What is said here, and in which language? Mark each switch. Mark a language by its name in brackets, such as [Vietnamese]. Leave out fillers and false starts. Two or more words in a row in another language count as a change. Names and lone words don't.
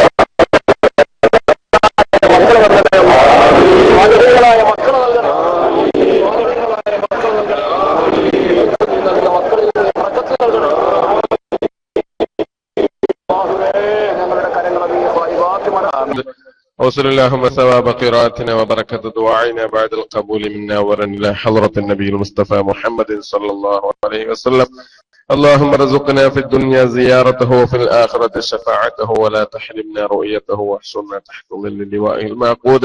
[Malayalam] മക്കളായ മക്കൾ നൽകണം. മക്കളിൽ ബറക്കത്ത് നൽകണം. ഞങ്ങളുടെ കരങ്ങൾ [Arabic] وصل اللهم ثواب قراءتنا وبركة دعائنا بعد القبول منا ورن إلى حضرة النبي المصطفى محمد صلى الله عليه وسلم. اللهم ارزقنا في الدنيا زيارته وفي الآخرة شفاعته ولا تحرمنا رؤيته واحشرنا تحت ظل لوائه المعقود.